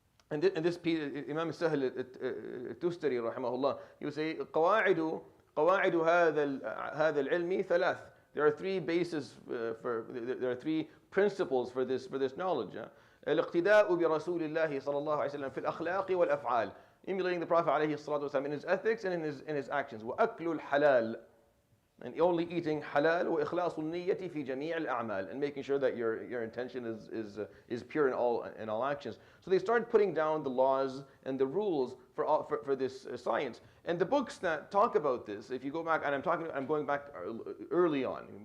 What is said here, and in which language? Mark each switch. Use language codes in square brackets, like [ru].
[en] And this Imam Sahel Tustari rahimahullah, he would say [ar] قواعد هذا العلم ثلاث. [en] There are three bases there are three principles for this knowledge. [ar] الاقتداء برسول الله صلى الله عليه وسلم في الأخلاق والأفعال, [en] emulating the Prophet عليه الصلاة والسلام in his ethics and in his actions. [ar] وأكل الحلال, [en] and only eating halal, [ar] وإخلاص النية في جميع الأعمال, [en] and making sure that your intention is pure in all actions. So they started putting down the laws and the rules for this science. And the books that talk about this, if you go back, and I'm going back early on.